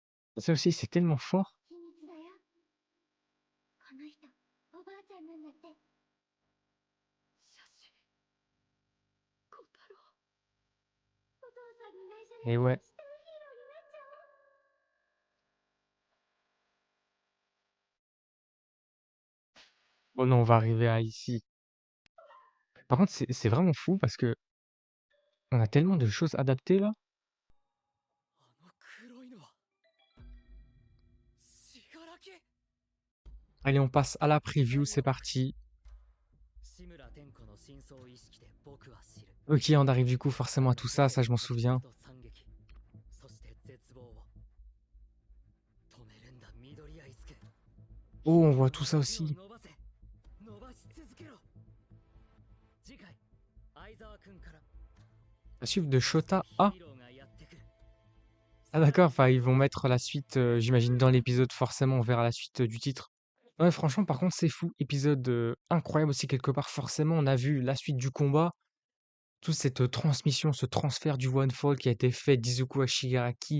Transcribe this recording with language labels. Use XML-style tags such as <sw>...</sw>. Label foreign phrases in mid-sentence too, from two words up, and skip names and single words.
<fr>Ça aussi, c'est tellement fort.</fr> <ja>秘密だよ。この人、おばあちゃんなんだって。写真小太郎お父さんに内緒</ja> <fr>Et</fr> <ja>で、</ja> <fr>ouais.</fr> <ja>下のヒーローになっちゃおう。</ja> <fr>Oh non, on va arriver à ici. Par contre, c'est vraiment fou parce que on a tellement de choses adaptées là.</fr> <ja>あの黒いのは死柄木。</ja> <fr>Allez, on passe à la</fr> <ja>時</ja> <fr>preview,</fr> <ja>代</ja> <fr>c'est</fr> <ja>の僕</ja> <fr>parti.</fr> <ja>志村天子の真相を意識で僕は知る。</ja> <fr>Ok, on arrive du coup forcément à</fr> <ja>彼</ja> <fr>tout</fr> <ja>の</ja> <fr>ça,</fr> <ja>個</ja> <fr>ça</fr> <ja>性</ja> <fr>je m'en</fr> <ja>と適性</ja> <fr>souviens.</fr> <ja>と惨劇、そして絶望を止めるんだ緑谷出久。</ja> <fr>Oh, on</fr> <ja>ヒーロ</ja> <fr>voit</fr> <ja>ー</ja> <fr>tout</fr> <ja>の</ja> <fr>ça</fr> <ja>手を</ja> <fr>aussi.</fr> <ja>伸ばせ、伸ばし続けろ。次回相沢君から</ja> <fr>À suivre de</fr> <ja>そして</ja> <fr>Shota.</fr> <ja>ヒ</ja> <fr>Ah,</fr> <ja>ーローがやってくる。</ja> <fr>ah d'accord, enfin ils vont mettre la suite, j'imagine dans l'épisode forcément, on verra la suite du titre. Ouais, franchement, par contre, c'est fou. Épisode incroyable aussi quelque part. Forcément, on a vu la suite du combat. Toute cette transmission, ce transfert du One Fall qui a été fait d'Izuku à Shigaraki.</fr>